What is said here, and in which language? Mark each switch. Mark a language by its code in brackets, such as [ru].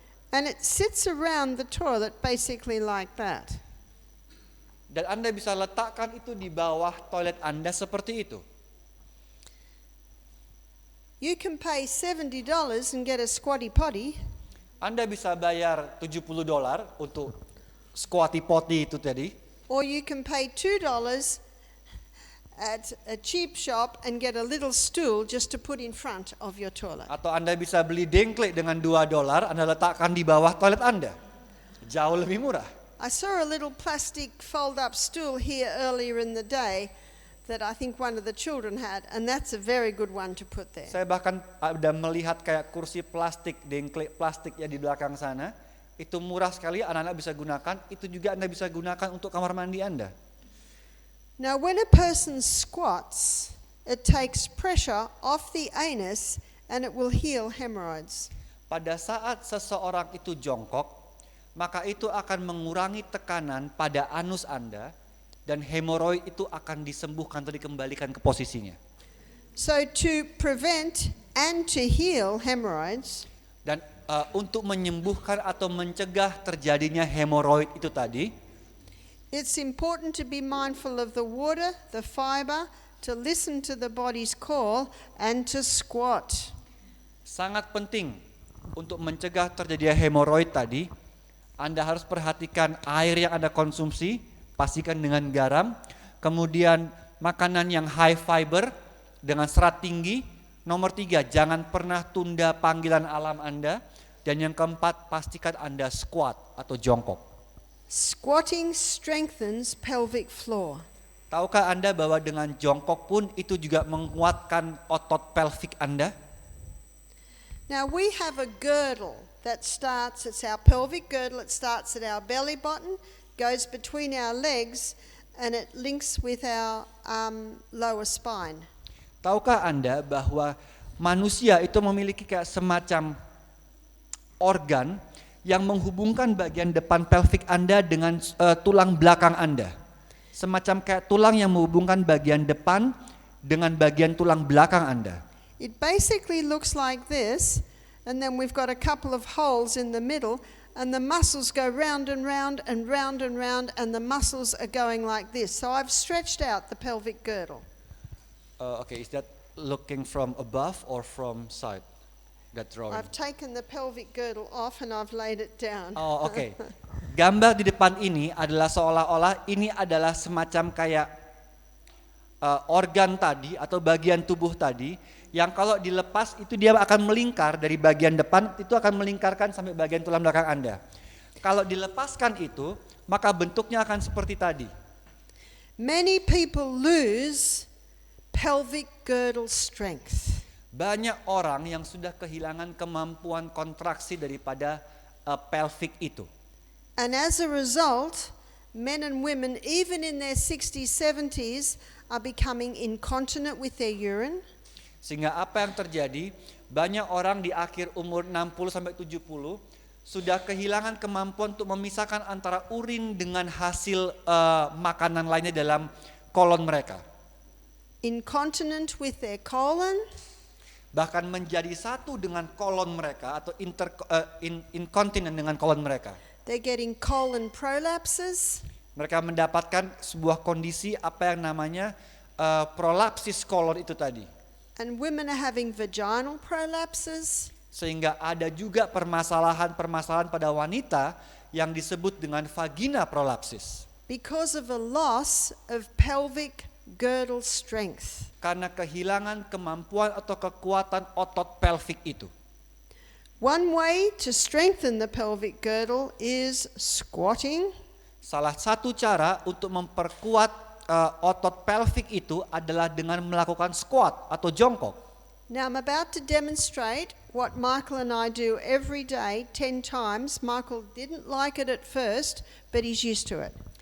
[en] And it sits around the toilet basically like that. [id] Dan Anda bisa letakkan itu di bawah toilet Anda seperti itu. [en] You can pay $70 and get a squatty potty. [id] Anda bisa bayar $70 untuk squatty potty itu tadi. [en] Or you can pay $2 at a cheap shop and get a little stool just to put in front of your toilet. [id] Atau Anda bisa beli dengklek dengan $2, Anda letakkan di bawah toilet Anda. Jauh lebih murah. [en] I saw a little plastic fold-up stool here earlier in the day that I think one of the children had, and that's a very good one to put there. [id] Saya bahkan ada melihat kayak kursi plastik, dengklek plastik ya di belakang sana. Itu murah sekali, anak-anak bisa gunakan. Itu juga Anda bisa gunakan untuk kamar mandi Anda. [en] Now, when a person squats, it takes pressure off the anus and it will heal hemorrhoids. [id] Pada saat seseorang itu jongkok, maka itu akan mengurangi tekanan pada anus Anda dan hemoroid itu akan disembuhkan atau dikembalikan ke posisinya. [en] So to prevent and to heal hemorrhoids, [id] Dan untuk menyembuhkan atau mencegah terjadinya hemoroid itu tadi, [en] it's important to be mindful of the water, the fiber, to listen to the body's call and to squat. [id] sangat penting untuk mencegah terjadinya hemoroid tadi. Anda harus perhatikan air yang Anda konsumsi, pastikan dengan garam. Kemudian makanan yang high fiber dengan serat tinggi. Nomor 3, jangan pernah tunda panggilan alam Anda. Dan yang keempat, pastikan Anda squat atau jongkok. [en] Squatting strengthens pelvic floor. [id] Tahukah Anda bahwa dengan jongkok pun itu juga menguatkan otot pelvik Anda? [en] Now we have a girdle that starts, it's our pelvic girdle, it starts at our belly button, goes between our legs, and it links with our lower spine. [id] Tahukah Anda bahwa manusia itu memiliki kayak semacam organ yang menghubungkan bagian depan pelvik Anda dengan tulang belakang Anda. Semacam kayak tulang yang menghubungkan bagian depan dengan bagian tulang belakang Anda. [en] It basically looks like this, and then we've got a couple of holes in the middle, and the muscles go round and round and round and round, and the muscles are going like this. So I've stretched out the pelvic girdle. Okay, is that looking from above or from side? That drawing. I've taken the pelvic girdle off and I've laid it down. [id] Oh, oke. Gambar di depan ini adalah seolah-olah ini adalah semacam kayak organ tadi atau bagian tubuh tadi yang kalau dilepas itu dia akan melingkar dari bagian depan, itu akan melingkarkan sampai bagian tulang belakang Anda. Kalau dilepaskan itu, maka bentuknya akan seperti tadi. [en] Many people lose pelvic girdle strength. [id] Banyak orang yang sudah kehilangan kemampuan kontraksi daripada pelvic itu. [en] And as a result, men and women, even in their 60s, 70s, are becoming incontinent with their urine. [id] Sehingga apa yang terjadi, banyak orang di akhir umur 60-70 sudah kehilangan kemampuan untuk memisahkan antara urin dengan hasil makanan lainnya dalam kolon mereka. [en] Incontinent with their colon. [id] Bahkan menjadi satu dengan kolon mereka atau incontinent dengan kolon mereka. [en] They're getting colon prolapses. [id] Mereka mendapatkan sebuah kondisi apa yang namanya prolapsis kolon itu tadi. [en] And women are having vaginal prolapses. [id] Sehingga ada juga permasalahan-permasalahan pada wanita yang disebut dengan vagina prolapsis. [en] Because of a loss of pelvic girdle strength. [id] Karena kehilangan kemampuan atau kekuatan otot pelvik itu. [en] One way to strengthen the pelvic girdle is squatting. [id] Salah satu cara untuk memperkuat otot pelvik itu adalah dengan melakukan squat atau jongkok. [en] Now I'm about to demonstrate what Michael and I do every day 10 times. Michael didn't like it at first, but he's used to it.